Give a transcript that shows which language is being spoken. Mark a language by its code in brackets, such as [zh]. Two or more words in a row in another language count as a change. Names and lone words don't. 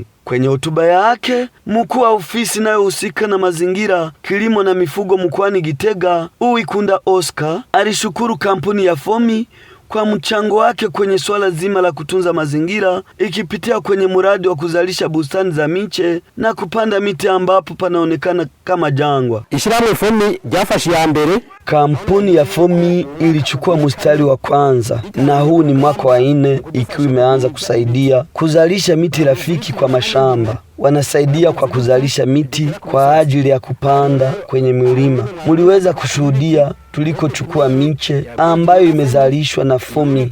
[sw] Kwenye hotuba yake, mkuu wa ofisi inayohusika na mazingira, kilimo na mifugo mkoani Gitega, Uwikunda Oscar, alishukuru kampuni ya FOMI kwa mchango wake kwenye swala zima la kutunza mazingira, ikipitia kwenye mradi wa kuzalisha bustani za miche na kupanda miti ambapo panaonekana kama jangwa. [rn] Ishirahamwe FOMI ryafashe ya mbere. [sw] Kampuni ya FOMI ilichukua mstari wa kwanza na huu ni mwaka wa 4 ikiwa imeanza kusaidia kuzalisha miti rafiki kwa mashamba. Wanasaidia kwa kuzalisha miti kwa ajili ya kupanda kwenye milima. Muliweza kushuhudia tulikochukua miche ambayo imezalishwa na FOMI.